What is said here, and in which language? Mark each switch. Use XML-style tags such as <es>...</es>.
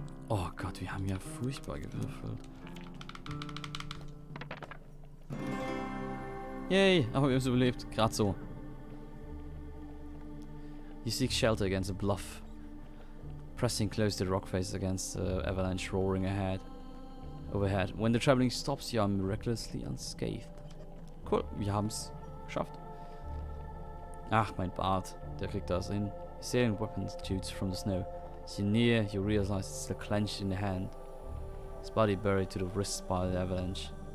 <de>Oh Gott, wir haben ja furchtbar gewürfelt. Yay, aber wir haben es überlebt. Gerade so.</de> <en>You seek shelter against a bluff, pressing close to the rock faces against the avalanche roaring overhead. When the traveling stops, you are miraculously unscathed.</en> <de>Cool, wir haben es geschafft. Ach, mein Bart, der kriegt das hin.</de> <en>Sailing weapon shoots from the snow. As you near, you realize it's still clenched in the hand. His body buried to the wrists by the avalanche.</en>